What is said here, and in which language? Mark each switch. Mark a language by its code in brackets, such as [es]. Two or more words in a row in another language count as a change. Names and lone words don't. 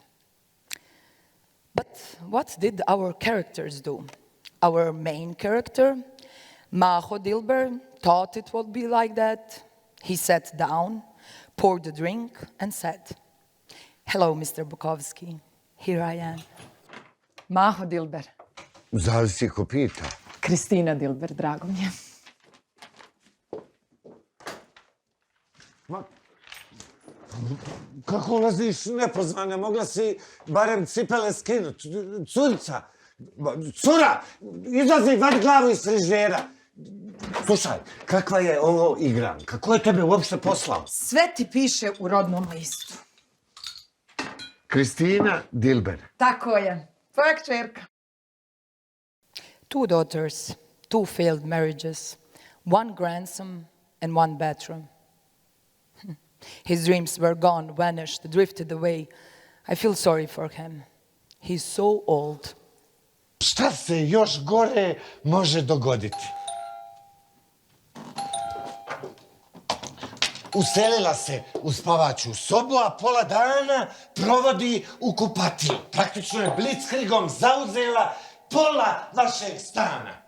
[en] But what did our characters do? Our main character, Maho Dilber, thought it would be like that. He sat down, poured a drink, and said, "Hello, Mr. Bukovski. Here I am." Maho Dilber. [bs] Zavisi ko pita. Kristina Dilber, drago mi je. Kako ulaziš nepozvane? Mogla si barem cipele skinuti. Curica! Cura! Izlazi, vadi glavu iz frižidera. Slušaj, kakva je ovo igranka? Ko je tebe uopšte poslao? Sve ti piše u rodnom listu. Kristina Dilber. Tako je. Tvoja kćerka. [en] 2 daughters, 2 failed marriages, 1 grandson, and 1 bathroom. His dreams were gone, vanished, drifted away. I feel sorry for him. He's so old. [bs] Šta se još gore može dogoditi? Uselila se u spavaću sobu, a pola dana provodi u kupatiju. Praktično je blitzkriegom zauzela pola vašeg stana.